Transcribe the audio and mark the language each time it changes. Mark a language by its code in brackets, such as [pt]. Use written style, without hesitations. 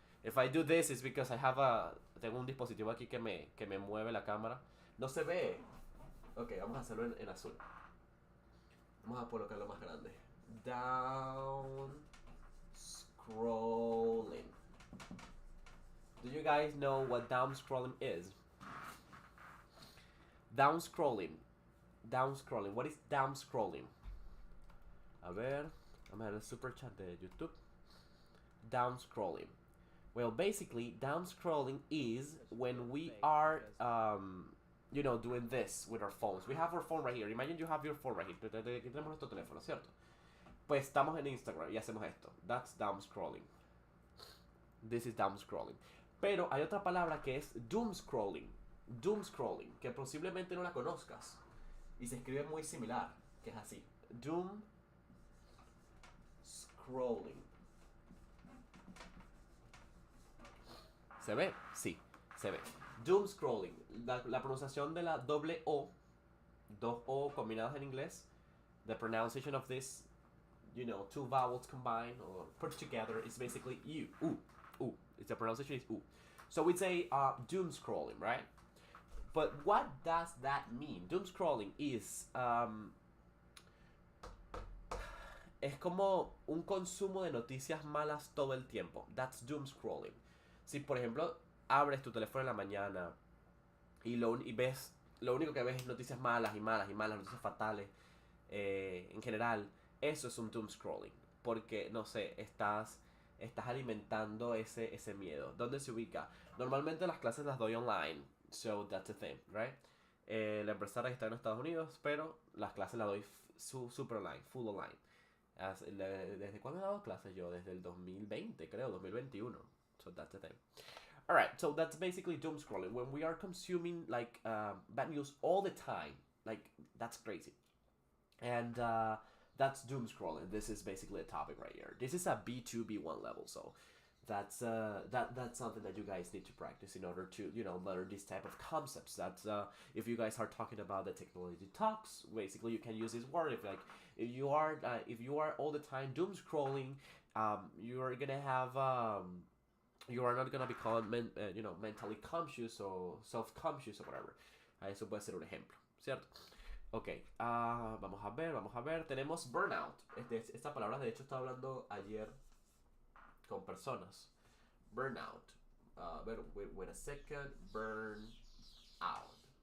[en] If I do this, it's because I have a... [es] Tengo un dispositivo aquí que me mueve la cámara. No se ve. Ok, vamos a hacerlo en azul. Vamos a colocarlo más grande. [en] Down scrolling. Do you guys know what down scrolling is? Down scrolling. Down scrolling. What is down scrolling? [es] A ver, vamos a ver el super chat de YouTube. Down scrolling. [en] Well, basically, down scrolling is when we are, you know, doing this with our phones. We have our phone right here. Imagine you have your phone right here. [es] Aquí tenemos nuestro teléfono, ¿cierto? Pues estamos en Instagram y hacemos esto. [en] That's down scrolling. This is down scrolling. [es] Pero hay otra palabra que es doom scrolling. Doom scrolling, que posiblemente no la conozcas. Y se escribe muy similar, que es así. [en] Doom scrolling. [es] ¿Se ve? Sí, se ve. Doom scrolling. La pronunciación de la doble O, dos O combinadas en inglés. [en] The pronunciation of this, you know, two vowels combined or put together is basically U. Ooh. The pronunciation is U. So we say doom scrolling, right? But what does that mean? Doom scrolling is [es] es como un consumo de noticias malas todo el tiempo. [en] That's doom scrolling. [es] Si por ejemplo abres tu teléfono en la mañana y lo único que ves es noticias malas, noticias fatales en general, eso es un doom scrolling. Porque, no sé, estás alimentando ese miedo. ¿Dónde se ubica? Normalmente las clases las doy online. [en] So that's the thing, right? [es] La empresaria está en Estados Unidos, pero las clases las doy super online, full online. ¿Desde cuándo he dado clases yo? Desde el 2020, creo, 2021. [en] So that's the thing. Alright, so that's basically doom scrolling. When we are consuming like bad news all the time, like that's crazy. And that's doom scrolling. This is basically a topic right here. This is a B2, B1 level, so that's something that you guys need to practice in order to, you know, learn this type of concepts. That's if you guys are talking about the technology talks, basically you can use this word. If you are all the time doom scrolling, you are gonna have you are not gonna become you know, mentally conscious or self-conscious or whatever. [es] Eso puede ser un ejemplo, ¿cierto? Ok, vamos a ver. Tenemos burnout. Esta palabra, de hecho, estaba hablando ayer con personas. [en] Burnout. Wait a second. Burn out.